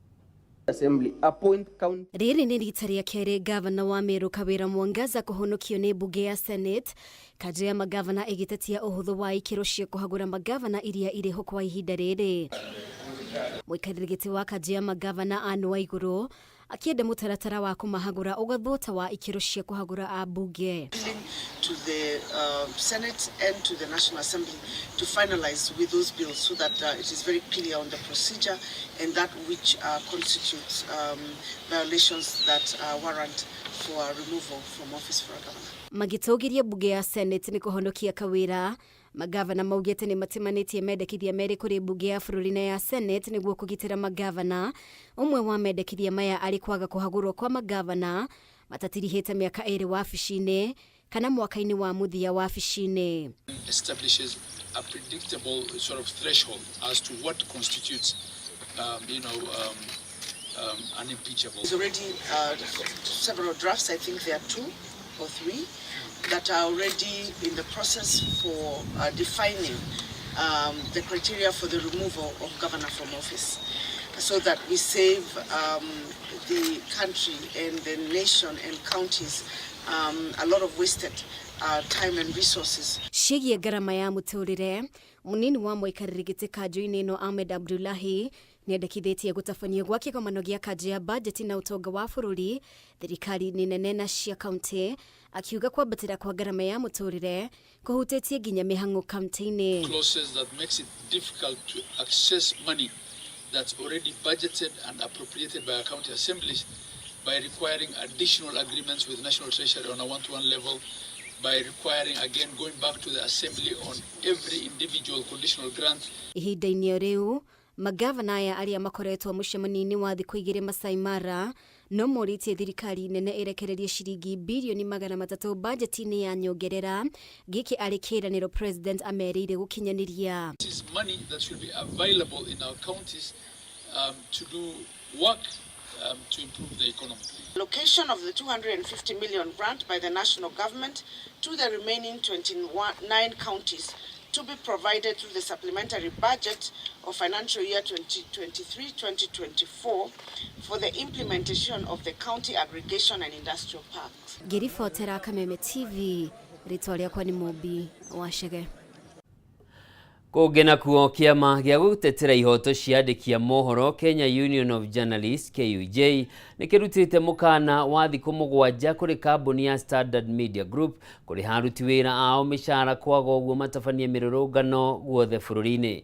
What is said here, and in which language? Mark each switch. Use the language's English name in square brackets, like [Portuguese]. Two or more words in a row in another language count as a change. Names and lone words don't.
[Kikuyu] Rĩrĩ nĩ rita rĩa kerĩ gavana wa Meru Kawira Mwangaza kũhonokio nĩ mbunge ya Senate. Kanjũ ya magavana ĩgĩtetia ũhũthũ wa ikĩro cia kũhagũra magavana iria irĩ ho kwa ihinda rĩrĩ. Mũikarĩri gĩtĩ wa kanjũ ya magavana Ani Waigũrũ akienda mũtaratara wa kũmahagũra ũgathota wa ikĩro cia kũhagũra ambunge. [English] To the Senate and to the National Assembly to finalize with those bills so that it is very clear on the procedure and that which constitutes violations that warrant for removal from office for a governor. [Kikuyu] Magĩtũgĩria mbunge ya Senate nĩ kũhonokia Kawira. Magavana maugĩte nĩ matimanĩtie mendekithia merĩ kũrĩ mbunge ya bũrũri na ya Senate nĩguo kũgitĩra magavana. Ũmwe wa mendekithia maya arĩ kwaga kũhagũrwo kwa magavana matatirihĩte mĩaka ĩrĩ wabici-inĩ kana mwaka-inĩ wa mũthia wabici-inĩ. [English] Establishes a predictable sort of threshold as to what constitutes unimpeachable. There's already several drafts, I think there are 2 or 3 that are already in the process for defining the criteria for the removal of governor from office so that we save the country and the nation and counties a lot of wasted time and resources. [Kikuyu] Ciĩgiĩ ngarama ya mũtũrĩre, mũnini wa mũikarĩri gĩtĩ kanjũ-inĩ ĩno Ahmed Abdullahi nĩendekithĩtie gũtabania gwa kĩgomano gĩa kanjũ ya bajeti na ũtonga wa bũrũri thirikari-inĩ nene na cia kaunti, akiuga kwambatĩra kwa ngarama ya mũtũrĩre kũhutĩtie nginya mĩhang'o kaunti-inĩ. [English] Clauses that makes it difficult to access money that's already budgeted and appropriated by our county assemblies by requiring additional agreements with National Treasury on a one-to-one level, by requiring again going back to the assembly on every individual conditional grant. [Kikuyu] Ihinda-inĩ rĩu magavana aya arĩa makoretwo mũcemanio-inĩ wa thikũ 2 Masai Mara no morĩtie thirikari nene ĩrekererie ciringi bilioni 300 bajeti-inĩ ya nyongerera gĩkĩ arĩ kĩĩranĩro president amerĩire gũkinyanĩria. [English] This is money that should be available in our counties to do work to improve the economy. Location of the 250 million grant by the national government to the remaining 29 counties to be provided through the supplementary budget of financial year 2023-2024 for the implementation of the county aggregation and industrial parks. [Kikuyu] Ngĩribotera Kameme TV, rĩtwa rĩakwa nĩ Mũmbi wa Chege. Kũngĩ nakuo kĩama gĩa gũtetera ihoto cia andĩki a mohoro Kenya Union of Journalists KUJ nĩkĩrutĩte mũkana wa thikũ 7 kũrĩ kambuni ya Standard Media Group kũrĩ aruti wĩra ao mĩcara kwaga ũguo matabanie mĩrũrũngano guothe bũrũri-inĩ.